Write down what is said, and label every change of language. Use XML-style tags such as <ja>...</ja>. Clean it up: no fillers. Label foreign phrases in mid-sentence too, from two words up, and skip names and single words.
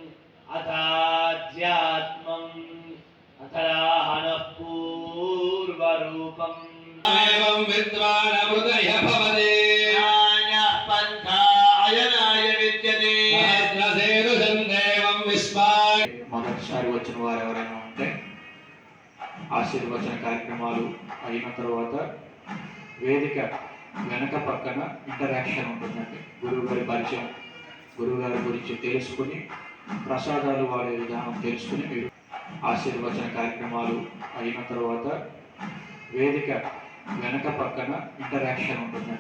<sa>अथाध्यात्मम् अथराहनः पूर्वरूपम् एवं विद्वान् अमृतय भवते नान्यः पन्था अयनाय विद्यते सहस्रसेतुषं देवं विश्वाय</sa> <te>మొదటిసారి వచ్చిన వారు ఎవరైనా ఉంటే ఆశీర్వచన కార్యక్రమాలు అయిన తర్వాత వేదిక వెనక పక్కన ఇంటరాక్షన్ ఉంటుందండి. గురువుగారి పరిచయం, గురువుగారి గురించి తెలుసుకుని ప్రసాదాలు వాడే విధానం తెలుసుకుని మీరు ఆశీర్వచన కార్యక్రమాలు అయిన తర్వాత వేదిక వెనక పక్కన ఇంటరాక్షన్ ఉంటుందండి.</te>